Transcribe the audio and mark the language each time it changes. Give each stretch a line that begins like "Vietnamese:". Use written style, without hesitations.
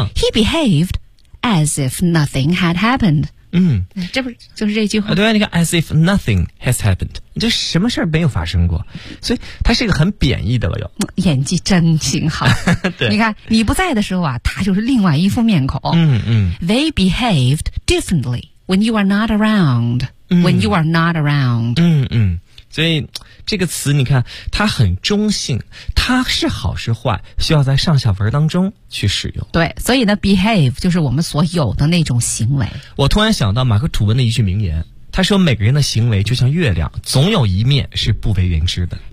English: He behaved as if nothing had happened。嗯，
Chinese: 这不是就是这句话？对啊，你看 ，
English: as if nothing has happened，
Chinese: 就什么事儿没有发生过，所以它是一个很贬义的了。又演技真挺好。对，你看你不在的时候啊，他就是另外一副面孔。嗯嗯
English: ，They behaved differently when you are not around.、when you are not around.
Chinese: 嗯嗯，所以这个词你看，它很中性，它是好是坏，需要在上下文当中去使用。对，所以呢 ，behave 就是我们所有的那种行为。我突然想到马克吐温的一句名言，他说：“每个人的行为就像月亮，总有一面是不为人知的。”